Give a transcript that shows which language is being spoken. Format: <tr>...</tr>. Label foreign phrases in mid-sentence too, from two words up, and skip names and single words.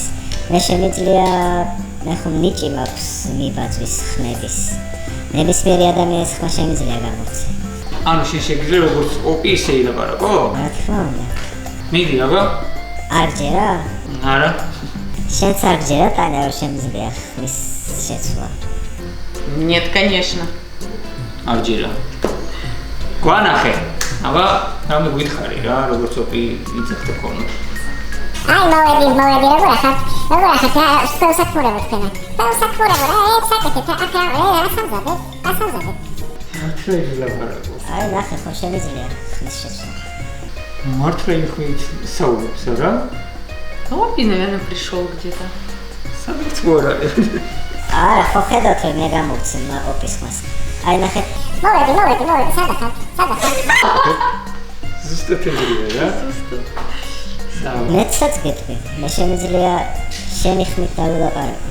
<ka>მე შემიძლია მე ხომ ნიჭი მაქვს მიბაძვის ხმების. ნებისმიერი ადამიანის ხმა შემიძლია გამოვცე. ანუ შენ შეგიძლია როგორც ოპი ისე ილაპარაკო? რა თქმა უნდა. მიდი აბა. არ ჯერა? არა. შენც არ ჯერა ტანა რომ შემიძლია ხმის შეცვლა?</ka> <ru>Нет, конечно.</ru> <ka>არ ჯერა. გვანახე. აბა რამე გითხარი რა, როგორც ოპი იძახდა ხოლმე. აი მოვედი როგორ ახარ საქმურებო თქვენა საქმურებო ეს საკეთეთ ახლა ასამზადე მართლა ილაპარაკო. აი ნახე ხო შემიძლია ხმის შეცვლა. მართლა იხვით საუბრობს რა?</ka> <ru>Опи, наверное, пришел где-то.</ru> <ka>სადაც გორა. არა ხო ხედავთ რომ მე გამოვცემ ოპის ხმას. აი ნახე მოვედი სადახარ ზუსტად ეგრეა რა? მეცაც გეტყვი მე შემიძლია შენი ხმით დავილაპარაკო.</ka>